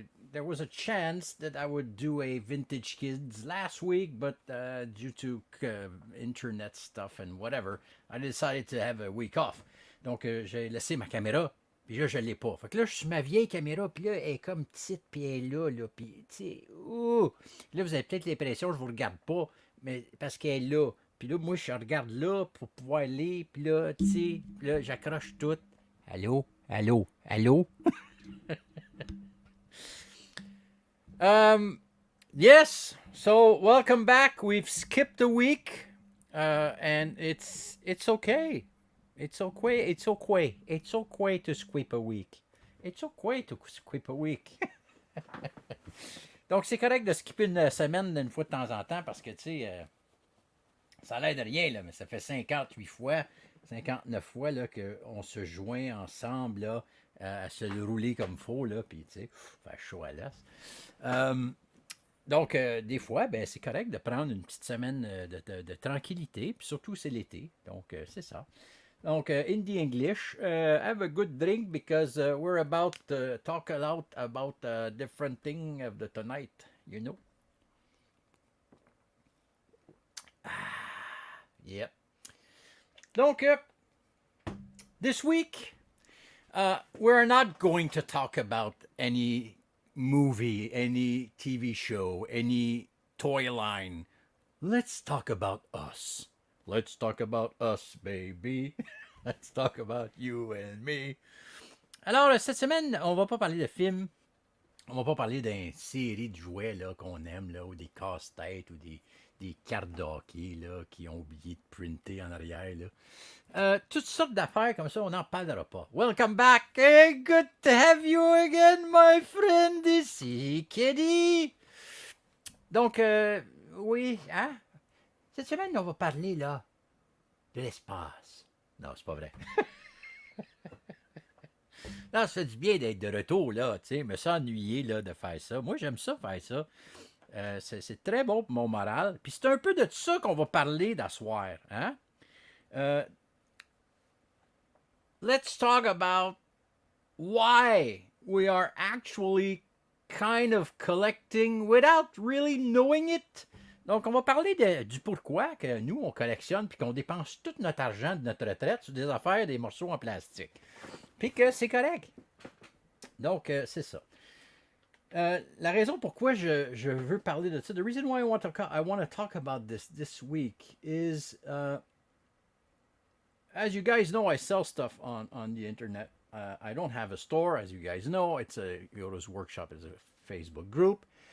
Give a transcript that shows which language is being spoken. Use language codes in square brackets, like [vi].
[en] There was a chance that I would do a Vintage Kids last week, but due to internet stuff and whatever, I decided to have a week off. [fr] Donc, j'ai laissé ma caméra, puis là, je l'ai pas. Fait que là, je suis sur ma vieille caméra, puis là, elle est comme petite, puis elle est là, puis, tu sais, ouh! Là, vous avez peut-être l'impression que je vous regarde pas, mais parce qu'elle est là. Puis là, moi, je regarde là pour pouvoir aller, puis là, tu sais, là, j'accroche tout. Allô? Allô? Allô? [en] Yes, so welcome back. We've skipped a week, and it's okay. It's okay. It's okay. It's okay to skip a week. It's okay to skip a week. [fr] Donc c'est correct de skipper une semaine d'une fois de temps en temps parce que tu sais, ça a l'air de rien là, mais ça fait 58 fois, 59 fois là qu'on se joint ensemble là, à se le rouler comme faut là, puis tu sais, faire chaud à l'os. Donc, des fois, ben, c'est correct de prendre une petite semaine de tranquillité, puis surtout c'est l'été, donc c'est ça. [en] Donc, in the English, have a good drink because we're about to talk a lot about different thing of the tonight, you know? Yep. Donc, this week, we're not going to talk about any movie, any TV show, any toy line. Let's talk about us. Let's talk about us, baby. Let's talk about you and me. [fr] Alors, cette semaine, on va pas parler de films. On va pas parler d'une série de jouets là, qu'on aime, là, ou des casse-têtes, ou des cartes de hockey là, qui ont oublié de printer en arrière. Là. Toutes sortes d'affaires comme ça, on n'en parlera pas. [en] Welcome back! Hey, good to have you again, my friend, ici, Kitty! [fr] Donc, oui, hein? Cette semaine, on va parler, là, de l'espace. Non, c'est pas vrai. Non, ça fait du bien d'être de retour, là, tu sais, me s'ennuyer, là, de faire ça. Moi, j'aime ça, faire ça. C'est très bon pour mon moral. Puis c'est un peu de ça qu'on va parler d'asseoir, hein? [en] Let's talk about why we are actually kind of collecting without really knowing it. [fr] Donc, on va parler du pourquoi que nous, on collectionne puis qu'on dépense tout notre argent de notre retraite sur des affaires, des morceaux en plastique. Puis que c'est correct. Donc, c'est ça. La raison pourquoi je veux parler de ça, [en] the reason why I want to talk about this week is, as you guys know, I sell stuff on the internet. I don't have a store, as you guys know. It's a Yoda's Workshop is a Facebook group.